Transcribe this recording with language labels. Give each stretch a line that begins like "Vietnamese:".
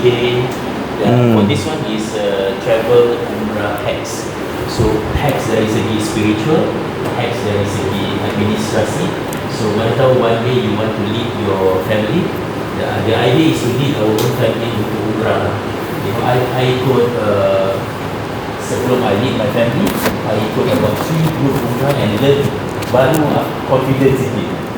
English: For this one is travel umrah hacks.
Malay: So hacks dari segi spiritual, hacks dari segi administrasi.
English: So
Malay: mana tahu
English: one day you want to lead your family. The idea is to lead our own family into umrah. I
Malay: ikut sebelum
English: I lead my family, I
Malay: ikut
English: about 3 group umrah and learn
Malay: baru
English: confidence
Malay: sikit.